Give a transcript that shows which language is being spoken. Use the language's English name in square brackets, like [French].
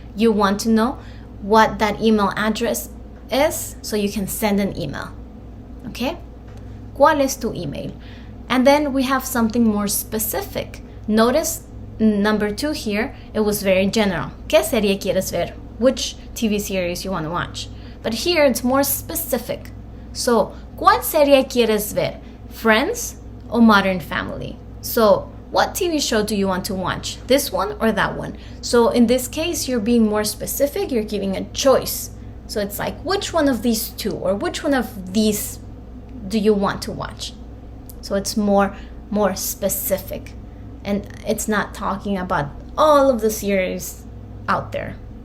[English] You want to know what that email address is so you can send an email. Okay? [Spanish] ¿Cuál es tu email? [English] And then we have something more specific. Notice number 2 here, it was very general. [Spanish] ¿Qué serie quieres ver? [English] Which TV series you want to watch. But here it's more specific. [Spanish] So, ¿cuál serie quieres ver? [English] Friends or Modern Family? So, what TV show do you want to watch? This one or that one? So, in this case, you're being more specific. You're giving a choice. So, it's like, which one of these two or which one of these do you want to watch? So, it's more specific. And it's not talking about all of the series out there.